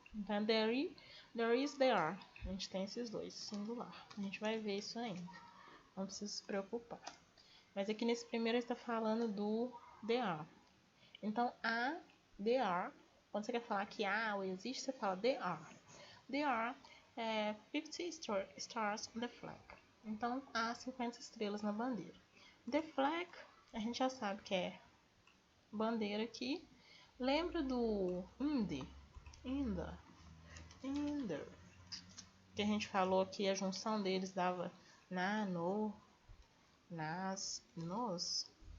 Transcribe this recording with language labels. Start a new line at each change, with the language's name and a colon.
Portuguese: Então, there is, there are. A gente tem esses dois, singular. A gente vai ver isso ainda. Não precisa se preocupar. Mas aqui nesse primeiro está falando do there are. Então, there are. Quando você quer falar que há ou existe, você fala there are.
English: There are 50 stars on the flag.
Portuguese: Então, há 50 estrelas na bandeira. The flag, a gente já sabe que é bandeira aqui. Lembra do in the, que a gente falou que a junção deles dava na, no, nas, nos.